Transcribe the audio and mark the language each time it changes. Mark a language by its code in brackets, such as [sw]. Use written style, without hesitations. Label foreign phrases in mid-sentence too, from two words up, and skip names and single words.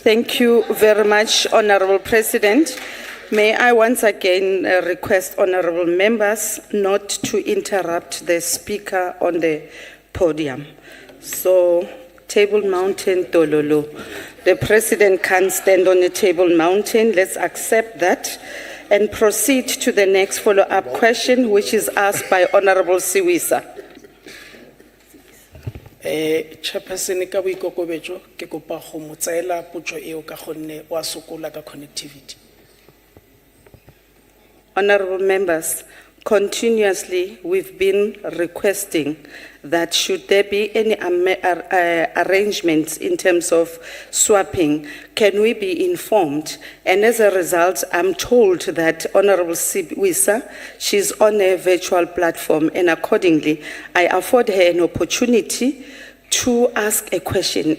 [en] Thank you very much, Honourable President. May I once again request honourable members not to interrupt the speaker on the podium. So, Table Mountain, Tololo. The President can't stand on a Table Mountain. Let's accept that and proceed to the next follow-up question, which is asked by Honourable Siwisa. [tn] Chairperson, ka boikokobetso ke kopa go mo tsaela potso eo ka gonne wa sokola ka connectivity. [en] Honourable members, continuously we've been requesting that should there be any arrangements in terms of swapping, can we be informed? And as a result, I'm told that Honourable Siwisa, she's on a virtual platform, and accordingly, I afford her an opportunity to ask a question.